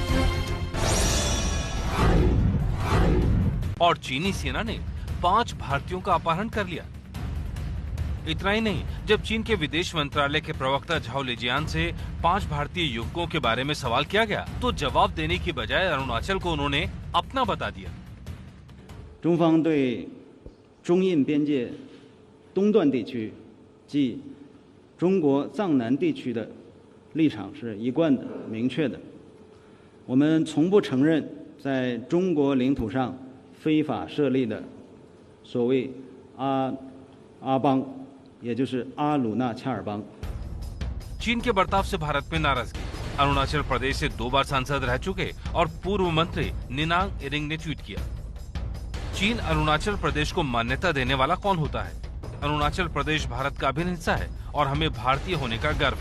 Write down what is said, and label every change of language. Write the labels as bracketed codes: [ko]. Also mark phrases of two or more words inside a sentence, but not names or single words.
[hi] और चीनी सेना ने 5 भारतीयों का अपहरण कर लिया। इतना ही नहीं, जब चीन के विदेश मंत्रालय के प्रवक्ता झाओ लिजियान से 5 भारतीय युवकों के बारे में सवाल किया गया, तो जवाब देने की बजाय अरुणाचल को उन्होंने अपना बता दिया। [zh] 中方对中印边界东段地区即中国藏南地区的立场是一贯的、明确的。我们从不承认在中国领土上非法设立的所谓阿邦，也就是阿鲁纳恰尔邦。 [hi] चीन के बर्ताव से भारत में नाराजगी। अरुणाचल प्रदेश से 2 बार सांसद रह चुके और पूर्व मंत्री निनांग इरिंग ने ट्वीट किया, चीन अरुणाचल प्रदेश को मान्यता देने वाला कौन होता है? अरुणाचल प्रदेश भारत का अभिन्न हिस्सा है और हमें भारतीय होने का गर्व है।